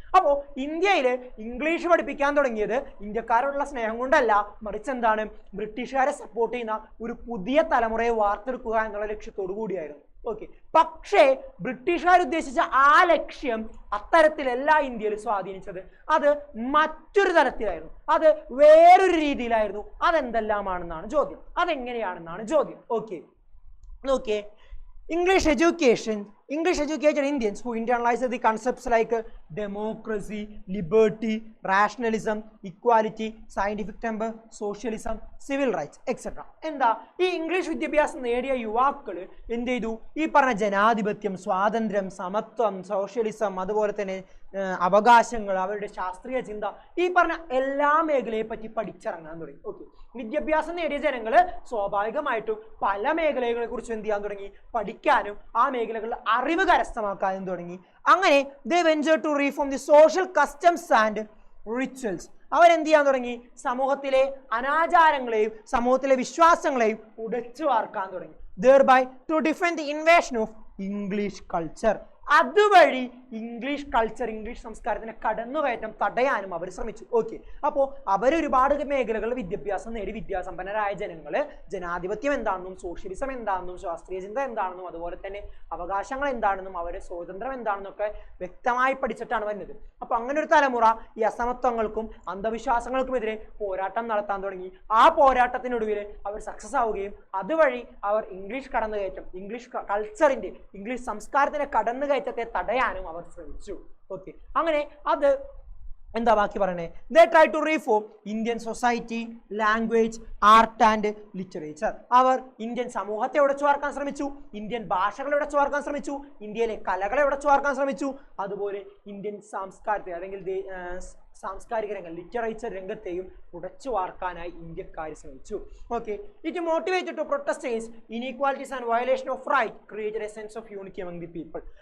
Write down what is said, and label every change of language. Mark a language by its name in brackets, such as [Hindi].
[Malayalam] അപ്പോൾ ഇന്ത്യയിൽ ഇംഗ്ലീഷ് പഠിപ്പിക്കാൻ തുടങ്ങിയത് ഇന്ത്യക്കാരോടുള്ള സ്നേഹം കൊണ്ടല്ല, മറിച്ച് എന്താണ്, ബ്രിട്ടീഷുകാരെ സപ്പോർട്ട് ചെയ്യുന്ന ഒരു പുതിയ തലമുറയെ വാർത്തെടുക്കുക എന്നുള്ള ലക്ഷ്യത്തോടു കൂടിയായിരുന്നു. ഓക്കെ, പക്ഷേ ബ്രിട്ടീഷുകാർ ഉദ്ദേശിച്ച ആ ലക്ഷ്യം അത്തരത്തിലല്ല ഇന്ത്യയിൽ സ്വാധീനിച്ചത്. അത് മറ്റൊരു തരത്തിലായിരുന്നു, അത് വേറൊരു രീതിയിലായിരുന്നു. അതെന്തെല്ലാമാണെന്നാണ് ചോദ്യം, അതെങ്ങനെയാണെന്നാണ് ചോദ്യം. ഓക്കെ, നോക്കിയേ. [English] English educated Indians who internalized the concepts like democracy, liberty, rationalism, equality, scientific temper, socialism, civil rights, etc. [Malayalam] എന്താ? ഈ ഇംഗ്ലീഷ് വിദ്യാഭ്യാസം നേടിയ യുവാക്കൾ എന്ത് ചെയ്തു? ഈ പറഞ്ഞ ജനാധിപത്യം, സ്വാതന്ത്ര്യം, സമത്വം, സോഷ്യലിസം, അതുപോലെ തന്നെ അവകാശങ്ങൾ, അവരുടെ ശാസ്ത്രീയ ചിന്ത, ഈ പറഞ്ഞ എല്ലാ മേഖലയെ പറ്റി പഠിച്ചിറങ്ങാൻ തുടങ്ങി. ഓക്കെ, വിദ്യാഭ്യാസം നേടിയ ജനങ്ങൾ സ്വാഭാവികമായിട്ടും പല മേഖലകളെ കുറിച്ച് എന്ത് ചെയ്യാൻ തുടങ്ങി, പഠിക്കാനും ആ മേഖലകളിൽ അറിവ് കരസ്ഥമാക്കാനും തുടങ്ങി. അങ്ങനെ [English] they ventured to reform the social customs and rituals. [Malayalam] അവരെന്ത് ചെയ്യാൻ തുടങ്ങി? സമൂഹത്തിലെ അനാചാരങ്ങളെയും സമൂഹത്തിലെ വിശ്വാസങ്ങളെയും ഉടച്ചു വാർക്കാൻ തുടങ്ങി. [English] thereby to defend the invasion of English culture. [Malayalam] അതുവഴി ഇംഗ്ലീഷ് കൾച്ചർ, ഇംഗ്ലീഷ് സംസ്കാരത്തിന് കടന്നുകയറ്റം തടയാനും അവർ ശ്രമിച്ചു. ഓക്കെ, അപ്പോൾ അവരൊരുപാട് മേഖലകളിൽ വിദ്യാഭ്യാസം നേടി വിദ്യാസമ്പന്നരായ ജനങ്ങൾ ജനാധിപത്യം എന്താണെന്നും സോഷ്യലിസം എന്താണെന്നും ശാസ്ത്രീയ ചിന്ത എന്താണെന്നും അതുപോലെ തന്നെ അവകാശങ്ങൾ എന്താണെന്നും അവരുടെ സ്വാതന്ത്ര്യം എന്താണെന്നും ഒക്കെ വ്യക്തമായി പഠിച്ചിട്ടാണ് വരുന്നത്. അപ്പോൾ അങ്ങനെ ഒരു തലമുറ ഈ അസമത്വങ്ങൾക്കും അന്ധവിശ്വാസങ്ങൾക്കുമെതിരെ പോരാട്ടം നടത്താൻ തുടങ്ങി. ആ പോരാട്ടത്തിനൊടുവിൽ അവർ സക്സസ് ആവുകയും അതുവഴി അവർ ഇംഗ്ലീഷ് കടന്നുകയറ്റം, ഇംഗ്ലീഷ് കൾച്ചറിന്റെ, ഇംഗ്ലീഷ് സംസ്കാരത്തിന്റെ കടന്നുകയറ്റത്തെ തടയാനും അവർ ശ്രമിച്ചു. ഓക്കെ, അങ്ങനെ അത് എന്താ ബാക്കി പറയണേ? [English] they try to reform Indian society, language, art and literature. [Malayalam] Our Indian സമൂഹത്തെ ഉടച്ചു വാർക്കാൻ ശ്രമിച്ചു, ഇന്ത്യൻ ഭാഷകളെ ഉടച്ചു വാർക്കാൻ ശ്രമിച്ചു, ഇന്ത്യയിലെ കലകളെ ഉടച്ചു വാർക്കാൻ ശ്രമിച്ചു, അതുപോലെ ഇന്ത്യൻ സംസ്കാരത്തെ അല്ലെങ്കിൽ സാംസ്കാരിക രംഗം ലിറ്ററേച്ചർ രംഗത്തെയും ഉടച്ചു വാർക്കാനായി ഇന്ത്യക്കാർ ശ്രമിച്ചു. [English] Okay, it motivated to protest against inequalities and violation of right created a sense of unity among the people.